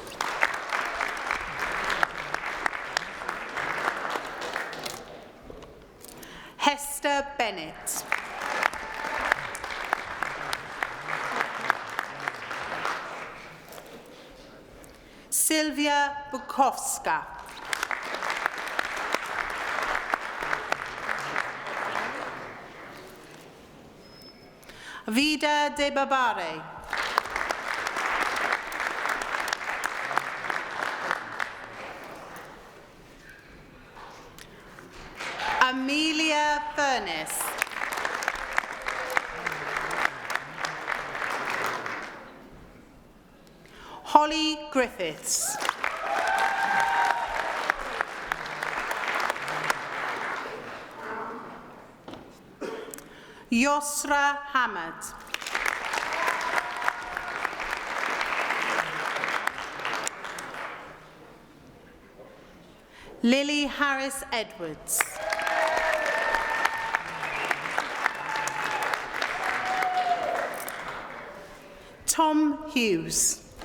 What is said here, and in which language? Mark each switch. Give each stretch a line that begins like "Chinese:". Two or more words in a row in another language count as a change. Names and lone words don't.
English: Hester Bennett. Sylvia Bukowska. Vida de Babare. Amelia Furness. Holly Griffiths. Yosra Hamad. Lily Harris Edwards. Tom Hughes.